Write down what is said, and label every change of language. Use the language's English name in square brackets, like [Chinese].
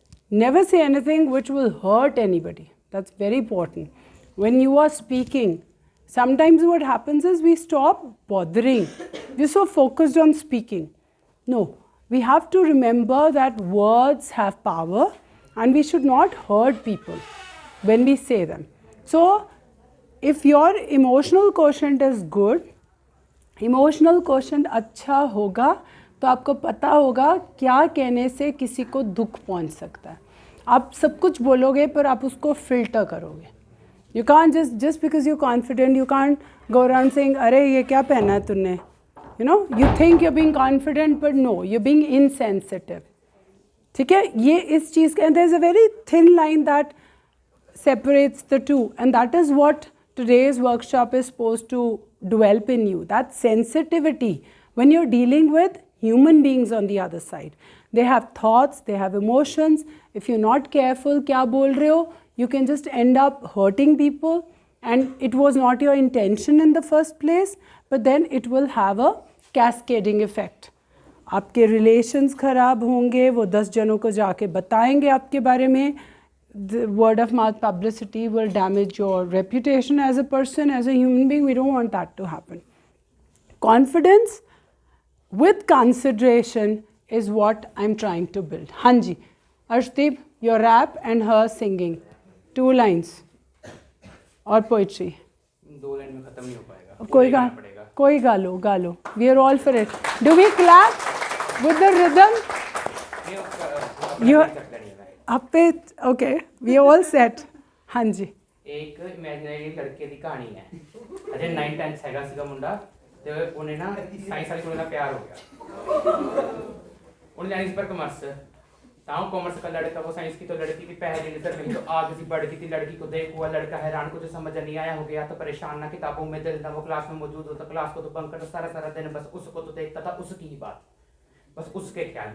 [English] Never say anything which will hurt anybody. That's very important. When you are speaking, sometimes what happens is we stop bothering. We're so focused on speaking. No, we have to remember that words have power and we should not hurt people when we say them. So, if your emotional quotient is good, [Hindi] emotional quotient अच्छा होगा तो आपको पता होगा क्या कहने से किसी को दुख पहुंच सकता है. आप सब कुछ बोलोगे पर आप उसको फिल्टर करोगे. [English] You can't just because you're confident, you can't go around saying [Hindi] अरे ये क्या पहना है तूने. [English] You know, you think you're being confident but no, you're being insensitive. [Hindi] ठीक है, ये इस चीज़ का, [English] and there's a very thin line that separates the two, and that is what today's workshop is supposed to develop in you, that sensitivity when you're dealing with human beings on the other side. They have thoughts, they have emotions. If you're not careful, [Hindi] क्या बोल रहे हो, [English] you can just end up hurting people, and it was not your intention in the first place, but then it will have a cascading effect. [Hindi] आपके relations ख़राब होंगे, वो 10 जनों को जाके बताएंगे आपके बारे में. [English] The word of mouth publicity will damage your reputation as a person, as a human being. We don't want that to happen. Confidence with consideration is what I'm trying to build. Hanji, Arshdeep, your rap and her singing. 2 lines. और poetry. [Hindi] 2 line में खत्म नहीं हो पाएगा. कोई गा लो. [English] We are all for it. Do we clap with the rhythm? You up it. Okay. We are all set. हाँ जी. [Hindi] एक इमेजिनरी लड़के की कहानी है. [Punjabi] अजय 9-10 हैगा सीगा मुंडा ते ਉਹਨੇ ਨਾ ਸਾਇੰਸ ਵਾਲੀ ਕੁੜੀ ਨਾਲ ਪਿਆਰ ਹੋ ਗਿਆ. [Hindi] ਉਹਨੇ जानी पर कॉमर्स ताऊ कॉमर्स का लड़का वो साइंस की तो लड़की की पहली नजर में तो आग सी बढ़ गई थी. लड़की को देख हुआ लड़का हैरान, कुछ समझ नहीं आया, हो गया तो परेशान ना किताबों में दिल ना वो क्लास में मौजूद होता. क्लास को तो बंक करता सारा दिन बस उसको तो देखता था, उसकी ही बात, बस उसके ख्याल.